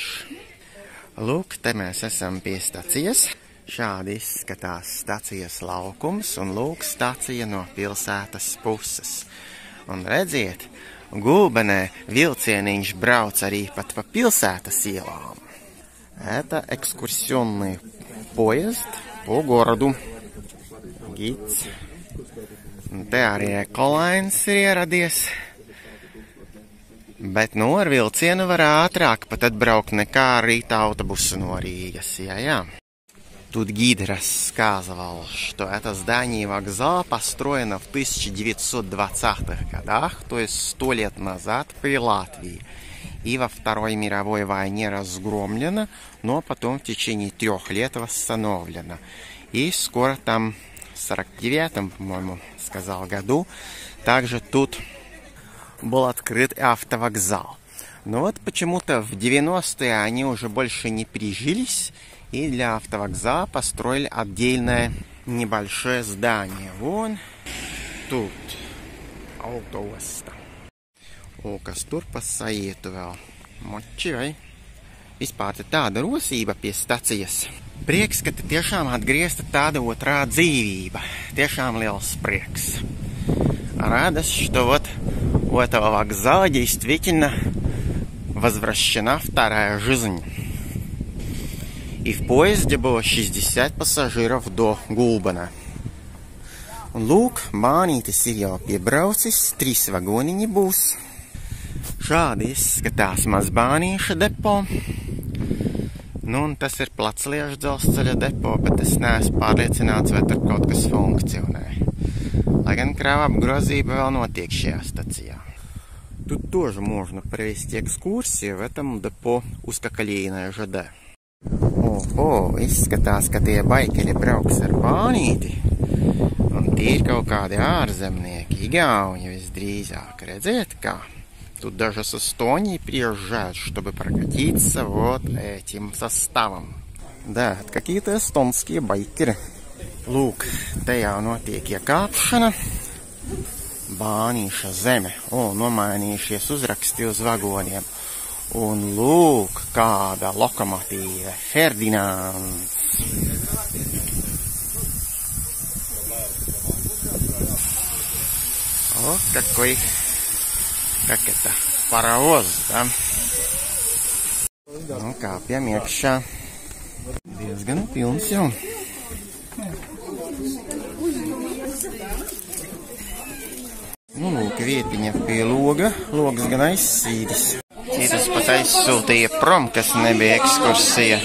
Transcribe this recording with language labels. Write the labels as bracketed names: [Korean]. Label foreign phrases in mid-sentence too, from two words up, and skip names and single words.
[Latvian] Lūk, te mēs esam pie stacijas. Šādi izskatās stacijas laukums, un lūk stacija no pilsētas puses. Un redziet, Gulbenē vilcieniņš brauc arī pat pa pilsētas ielām. [Russian] Это экскурсионный поезд по городу. [Latvian] Gids. Te arī ekolains ir ieradies. Bet ar vilcienu var ātrāk pat atbraukt nekā rīta autobusu no Рīgas. Jā. [Russian] Тут гид рассказывал, что это здание вокзала построено в 1920-х годах, то есть 100 лет назад при Латвии. И во Второй мировой войне разгромлено, но потом в течение 3 лет восстановлено. И скоро там, в 49-м, по-моему, сказал году, также тут был открыт автовокзал. Но вот почему-то в 90-е они уже больше не прижились, И для автовокзала построили отдельное небольшое здание. Вон тут autoosta. [Latvian] O, kas tur pa sajietu vēl? Moči, vai? Vispār te tāda rosība pie stacijas. Prieks, ka te tiešām atgriezta tāda otrā dzīvība. Tiešām liels приекс. [Russian] Радость, что вот у этого вокзала действительно возвращена вторая жизнь. И в поезде было 60 пассажиров до Gulbena. [Latvian] Un lūk, bānītis ir jau piebraucis, 3 vagoniņi būs. Šādi izskatās mazbānīša depo. Nu, un tas ir Placliešu dzelzceļa depo, bet es neesmu pārliecināts, vai tur kaut kas funkcionē. Lai gan крава обгрузība vēl notiek šajā stacijā. [Russian] Тут тоже можно провести экскурсию в этом депо узкоколейное ЖД. [Latvian] Oho, izskatās, ka tie baikeri brauks ar bānīti. Un tie ir kaut kādi ārzemnieki, igauņi visdrīzāk. Redziet, kā? [Russian] Тут даже с Эстонии приезжают, чтобы прокатиться вот этим составом. Да, какие-то эстонские байкери. [Latvian] Lūk, te jau notiek iekāpšana. Bānīša zeme. Nomainījušies uzraksti uz vagoniem. Un lūk, kāda lokomotīve. Ferdinands. [Russian] Вот какой, как это, паровоз, да? [Latvian] Nu, kāpjam iekšā. Diezgan pilns jau. Nu, lūk, vietiņa pie loga. Logs gan aizsīdis. Citus pat aizsūtīja prom, kas nebija ekskursija.